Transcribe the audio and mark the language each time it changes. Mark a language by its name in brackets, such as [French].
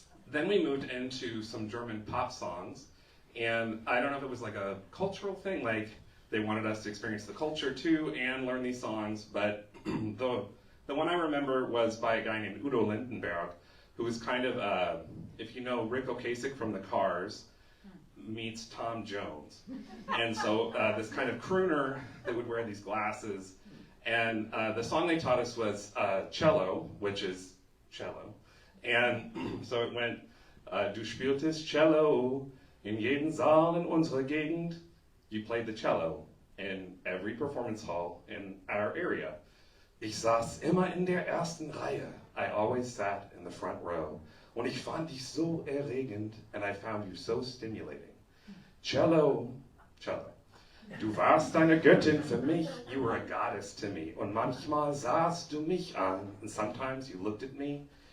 [English] Then we moved into some German pop songs, and I don't know if it was like a cultural thing, like they wanted us to experience the culture too and learn these songs, but the one I remember was by a guy named Udo Lindenberg, who was kind of, if you know Rick Ocasek from The Cars, meets Tom Jones. And so this kind of crooner that would wear these glasses. And the song they taught us was Cello, which is cello. [German] And so it went, Du spieltest Cello in jeden Saal in unserer Gegend. [English] You played the cello in every performance hall in our area. [German] Ich saß immer in der ersten Reihe. [English] I always sat in the front row. [German] Und ich fand dich so erregend, [English] and I found you so stimulating. [German] Cello, cello. Du warst eine Göttin für mich, [English] you were a goddess to me. [German] Und manchmal sahst du mich an, [English] and sometimes you looked at me.